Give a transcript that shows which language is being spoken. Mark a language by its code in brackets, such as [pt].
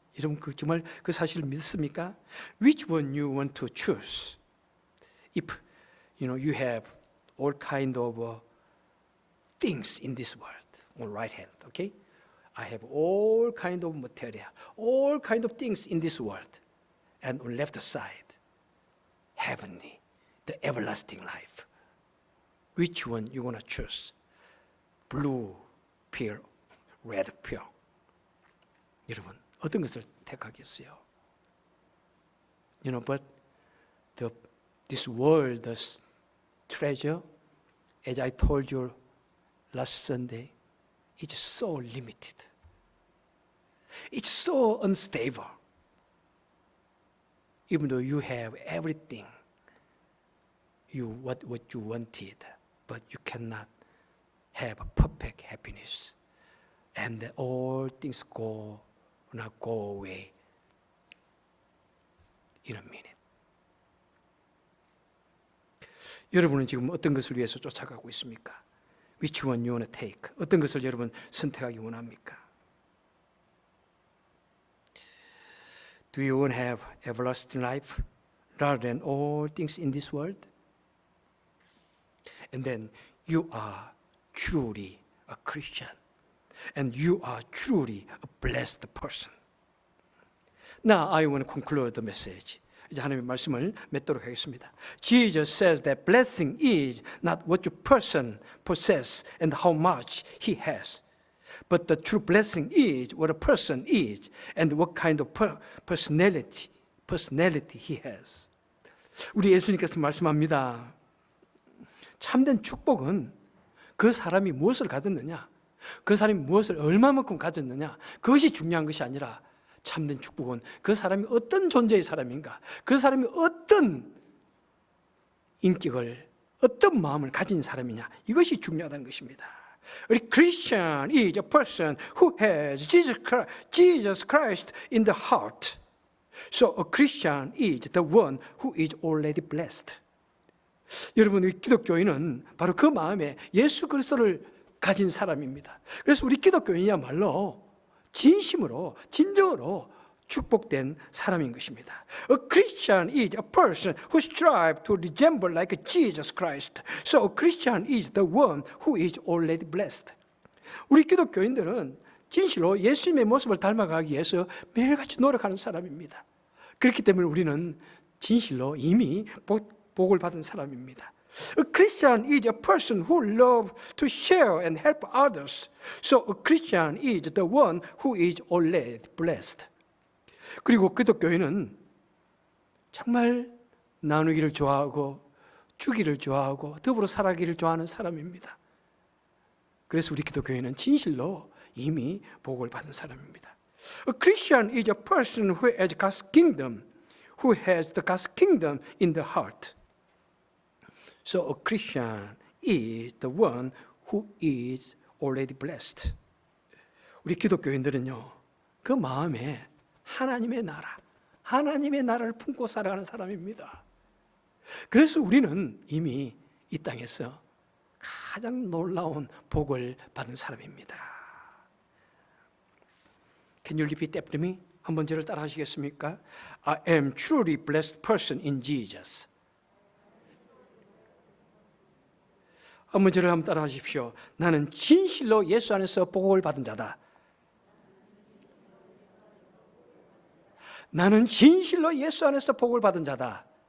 [ko] 여러분 정말 그 사실을 믿습니까? [en] Which one you want to choose? If you have all kind of things in this world on right hand, okay? I have all kind of material, all kind of things in this world, and on left side, heavenly, the everlasting life. Which one you gonna choose? Blue pill, red pill. [ko] 여러분 어떤 것을 택하겠어요? [en] But this world's treasure, as I told you last Sunday, it's so limited. It's so unstable. Even though you have everything, what you wanted, but you cannot have a perfect happiness. And all things not go away in a minute. [ko] 여러분은 지금 어떤 것을 위해서 쫓아가고 있습니까? [en] Which one you want to take? [ko] 어떤 것을 여러분 선택하기 원합니까? [en] Do you want to have everlasting life rather than all things in this world? And then you are truly a Christian. And you are truly a blessed person. Now I want to conclude the message. [ko] 이제 하나님의 말씀을 맺도록 하겠습니다. [en] Jesus says that blessing is not what your person possess and how much he has, but the true blessing is what a person is and what kind of personality he has. [ko] 우리 예수님께서 말씀합니다. 참된 축복은 그 사람이 무엇을 가졌느냐, 그 사람이 무엇을 얼마만큼 가졌느냐, 그것이 중요한 것이 아니라 참된 축복은 그 사람이 어떤 존재의 사람인가, 그 사람이 어떤 인격을, 어떤 마음을 가진 사람이냐, 이것이 중요하다는 것입니다. [en] A Christian is a person who has Jesus Christ in the heart. So a Christian is the one who is already blessed. [ko] 여러분, 우리 기독교인은 바로 그 마음에 예수 그리스도를 가진 사람입니다. 그래서 우리 기독교인이야말로 진심으로, 진정으로 축복된 사람인 것입니다. [en] A Christian is a person who strives to resemble like Jesus Christ. So a Christian is the one who is already blessed. [ko] 우리 기독교인들은 진실로 예수님의 모습을 닮아가기 위해서 매일같이 노력하는 사람입니다. 그렇기 때문에 우리는 진실로 이미 복을 받은 사람입니다. [en] A Christian is a person who loves to share and help others. So a Christian is the one who is already blessed. [ko] 그리고 기독교인은 정말 나누기를 좋아하고 주기를 좋아하고 더불어 살아가기를 좋아하는 사람입니다. 그래서 우리 기독교인은 진실로 이미 복을 받은 사람입니다. [en] A Christian is a person who has God's kingdom, who has the God's kingdom in the heart. So a Christian is the one who is already blessed. [ko] 우리 기독교인들은요, 그 마음에 하나님의 나라를 품고 살아가는 사람입니다. 그래서 우리는 이미 이 땅에서 가장 놀라운 복을 받은 사람입니다. [en] Can you repeat after me? [ko] 한번 저를 따라 하시겠습니까? [en] I am truly blessed person in Jesus. [ko] 한번 저를 한번 따라 하십시오. 나는 진실로 예수 안에서 복을 받은 자다. 나는 진실로 예수 안에서 복을 받은 자다.